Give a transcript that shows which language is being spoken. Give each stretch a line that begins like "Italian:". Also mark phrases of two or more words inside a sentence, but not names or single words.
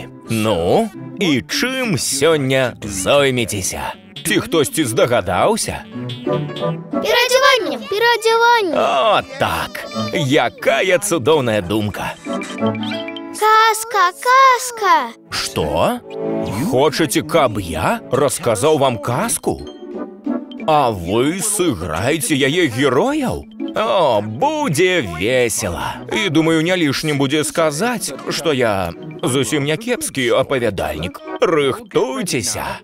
Ukrainian: Ну, і чим сьогодні зойметеся? Ці хтось здогадався?
Russian: Переодевание! Переодевание!
Belarusian: О, так. Якая цудовная думка. Казка! Казка!
Russian: Что?
Ukrainian: Хочете,
Belarusian: каб я рассказал вам казку? А вы сыграете яе герояў? О, будзе весело. І думаю, не лишнім будзе сказаць, што я зусім не кепскі апавядальнік. Рыхтуйцеся.